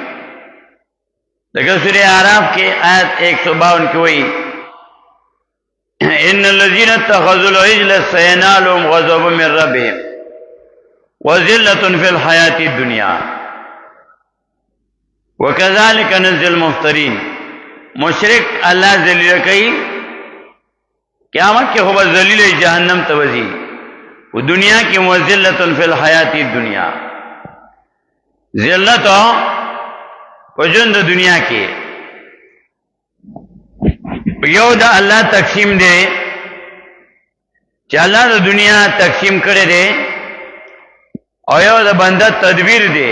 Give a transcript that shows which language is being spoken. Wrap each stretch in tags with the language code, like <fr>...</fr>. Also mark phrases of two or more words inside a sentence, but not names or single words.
<ps>لکه سورہ اعراف کې آیت 152 کې وایي</ps> <ar>ان الذين اتخذوا العجل سينالهم غضب من ربهم وذلة في الحياة الدنيا وكذلك نجزي المفترين.</ar> <ps>مشرک الله ذلیل کوي قیامت کې هو ذلیل جهنم ته وځي او دنیا کې</ps> <ar>وذلة في الحياة الدنيا</ar> <ps>ذلت په ژوند دنیا کې یو د الله تقسیم دی چې الله د دنیا تقسیم کړی دی او یو د بنده تدبیر دی.</ps>